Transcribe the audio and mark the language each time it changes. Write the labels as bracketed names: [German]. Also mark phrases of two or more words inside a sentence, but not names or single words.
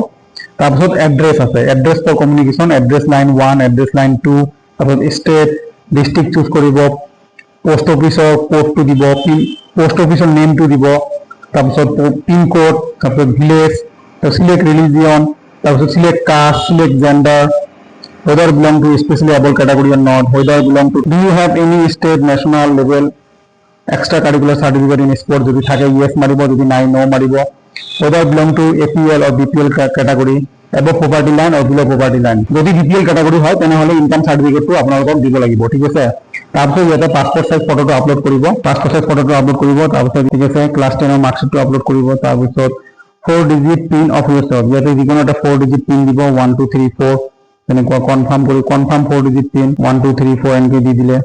[Assamese] তাৰপিছত এড্ৰেছ আছে, [English] address for communication, address line 1, address line 2, [Assamese] তাৰপিছত [English] state district choose [Assamese] কৰিব, [English] post officeৰ codeটো [Assamese] দিব, [English] post officeৰ [Assamese] নেমটো দিব, তাৰপিছত [English] pin code, [Assamese] তাৰপিছত ভিলেজ, [English] select religion, [Assamese] তাৰপিছত [English] select caste, select gender, whether belong to especially able category or not, whether belong to do you have any state national level extra curricular certificate in sport, [Assamese] যদি থাকে yes মাৰিব, যদি নাই no মাৰিব, [English] whether belong to APL or BPL category, above poverty line or below poverty line, [Assamese] যদি [English] BPL category [Assamese] হয় তেনেহলে [English] income certificateটো [Assamese] আপোনালোকক দিব লাগিব। ঠিক আছে, তাৰপিছত ইয়াতে [English] passport size photoটো [Assamese] আপলোড কৰিব, তাৰপিছত ঠিক আছে [English] class 10ৰ marksheetটো [Assamese] আপলোড কৰিব। তাৰপিছত [English] 4 digit pin of yourself, [Assamese] ইয়াতে যিকোনো এটা [English] 4 digit pin [Assamese] দিব, 1 2 3 4 তেনেকুৱা [English] confirm 4 digit pin [Assamese] 1 2 3 4 এনেকৈ দি দিলে।